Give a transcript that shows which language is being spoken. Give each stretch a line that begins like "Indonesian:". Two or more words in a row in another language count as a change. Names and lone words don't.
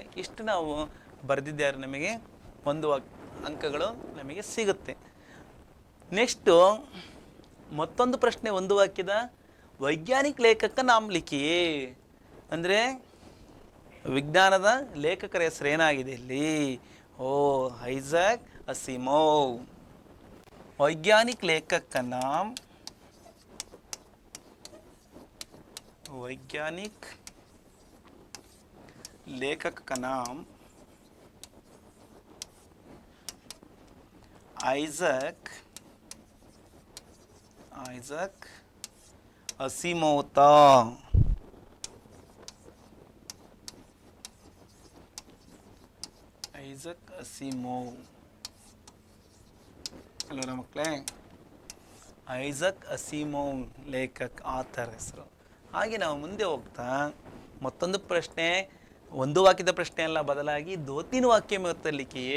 Kannada: ಇಷ್ಟು ನಾವು ಬರೆದಿದ್ದಾರೆ, ನಮಗೆ 1 ಅಂಕಗಳು ನಮಗೆ ಸಿಗುತ್ತೆ. ನೆಕ್ಸ್ಟು ಮತ್ತೊಂದು ಪ್ರಶ್ನೆ, 1 ವಾಕ್ಯದ
Hindi: वैज्ञानिक लेखक नाम लिखिए.
Kannada: ಅಂದರೆ ವಿಜ್ಞಾನದ ಲೇಖಕರ ಹೆಸರು ಏನಾಗಿದೆ ಇಲ್ಲಿ? ಐಜಾಕ್ ಅಸಿಮೋವ್.
Hindi: वैज्ञानिक लेखक का नाम आइजक असीमोव था.
Kannada: ಐಜಕ್ ಅಸಿಮೋವ್ ಅಲ್ವರ ಮಕ್ಕಳೇ? ಐಜಕ್ ಅಸಿಮೋವ್ ಲೇಖಕ್, ಆಥರ್ ಹೆಸರು. ಹಾಗೆ ನಾವು ಮುಂದೆ ಹೋಗ್ತಾ ಮತ್ತೊಂದು ಪ್ರಶ್ನೆ, 1 ವಾಕ್ಯದ ಪ್ರಶ್ನೆ ಅಲ್ಲ, ಬದಲಾಗಿ 2-3
Hindi: वाक्य लिखिए.